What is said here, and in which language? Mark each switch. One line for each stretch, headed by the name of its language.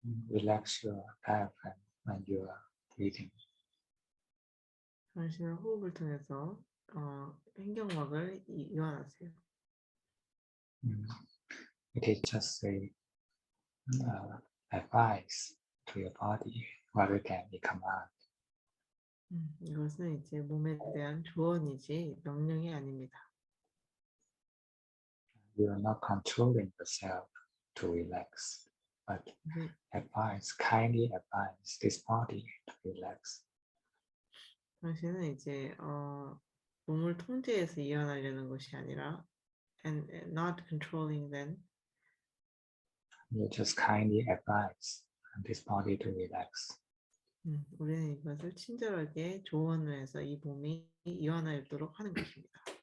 English: Relax your diaphragm when you are breathing.
Korean: 당신은 호흡을 통해서 횡격막을 이완하세요.
English: It is just a advice to your body rather than a command.
Korean: 이것은 이제 몸에 대한 조언이지 명령이 아닙니다.
English: You are not controlling yourself to relax, but kindly advise this body to relax.
Korean: 당신은 이제 몸을 통제해서 이완하려는 것이 아니라
English: and not controlling them. You just kindly advise this body to relax.
Korean: 우리는 이것을 친절하게 조언을 해서 이 몸이 이완하도록 하는 것입니다.